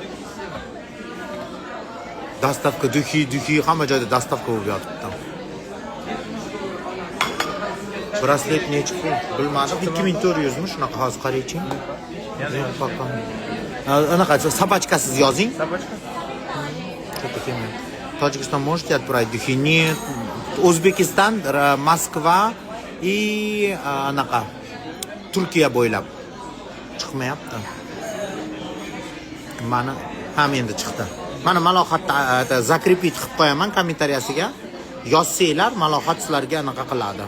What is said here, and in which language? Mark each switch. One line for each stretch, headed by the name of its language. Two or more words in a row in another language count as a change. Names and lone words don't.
Uzbek: Dastavka duhi hamma joyda dastavka bo'lib yotibdi. Braslet nechi pul? Bilmadim. 2400 mi? Shunaqa hozir qarayching. Anaqa sabachkasiz yozing.
Russian: Sabachka. Tojikiston можете отправить духи? Нет.
Uzbek: O'zbekiston, Moskva и anaqa Turkiya bo'ylab chiqmayapti. Mana ham endi chiqdi. Mana Malohatda zakrepit qilib qo'yaman kommentariyasiga. Yozsanglar Malohat sizlarga anaqa qiladi.